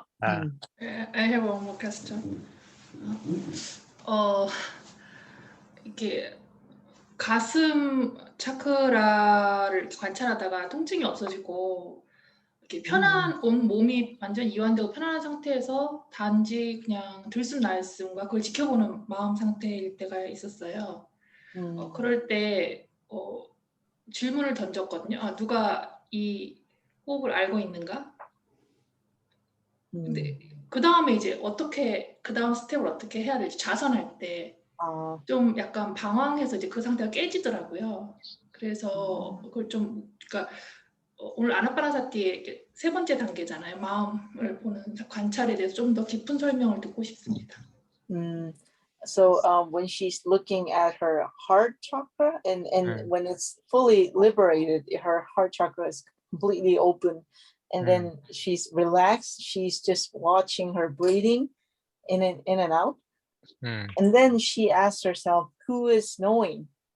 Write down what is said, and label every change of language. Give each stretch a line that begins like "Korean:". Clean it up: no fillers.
English: I have one more question.
Korean: 이렇게 가슴 차크라를 관찰하다가 통증이 없어지고 이렇게 온 몸이 완전 이완되고 편안한 상태에서 단지 그냥 들숨날숨과 그걸 지켜보는 마음 상태일 때가 있었어요. 그럴 때 질문을 던졌거든요. 누가 이 호흡을 알고 있는가? 근데 그 다음에 이제 그 다음 스텝을 어떻게 해야 될지, 자선할 때 좀 약간 방황해서 이제 그 상태가 깨지더라고요. 그래서 그걸 좀, 그러니까 오늘 아나파나사티의 3번째 단계잖아요. 마음을 보는 관찰에 대해서 좀 더 깊은 설명을 듣고 싶습니다.
English: So when she's looking at her heart chakra, and when it's fully liberated, her heart chakra is completely open, and then she's relaxed, she's just watching her breathing in and out, and then she asks herself, who is knowing?